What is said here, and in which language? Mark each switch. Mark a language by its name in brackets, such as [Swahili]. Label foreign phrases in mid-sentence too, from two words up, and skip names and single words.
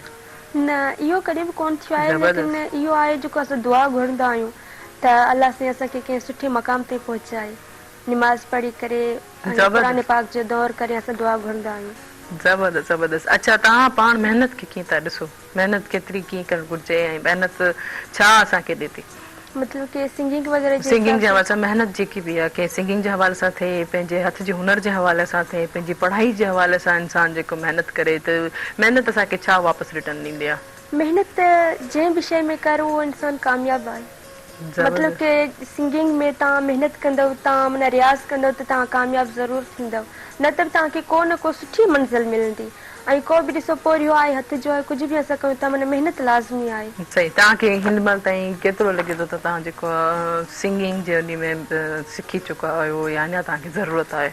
[Sindhi] न इहो कॾहिं बि कोन थियो आहे लेकिन इहो आहे जेको असां दुआ घुरंदा आहियूं त अलाह साईं असांखे कंहिं सुठे मक़ाम ते पहुचाए निमाज़ पढ़ी करे क़ुरान पाक जो दौर करे असां दुआ घुरंदा आहियूं ज़बरदस्त ज़बरदस्त अच्छा तव्हां पाण महिनत खे कीअं था ॾिसो महिनत केतिरी कीअं करणु घुरिजे ऐं महिनत छा असांखे ॾिए थी [Urdu] مطلب کہ सिंगिंग وغیرہ [Sindhi] सिंगिंग जे हवाले सां महिनत जेकी बि आहे के सिंगिंग जे हवाले सां थिए पंहिंजे हथ जे हुनर जे हवाले सां थिए पंहिंजी पढ़ाई जे हवाले सां इंसान जेको महिनत करे त महिनत असांखे छा वापसि रिटर्न ॾींदी आहे मेहनत जंहिं विषय में करो उहो इंसान कामयाब आहे। मतलब के सिंगिंग में तव्हां मेहनत कंदव, तव्हां माना रियाज़ कंदव त तव्हां कामयाब ज़रूर थींदव, न त तव्हांखे को न को सुठी मंज़िल मिलंदी। ऐं को बि ॾिसो पोरियो आहे, हथ जो आहे, कुझु बि असां कयूं था माना मेहनत लाज़मी आहे। सही। तव्हांखे हिन महिल ताईं केतिरो लॻे थो त तव्हां जेको [English] singing journey [Sindhi] में सिखी चुका आहियो या अञा तव्हांखे ज़रूरत आहे?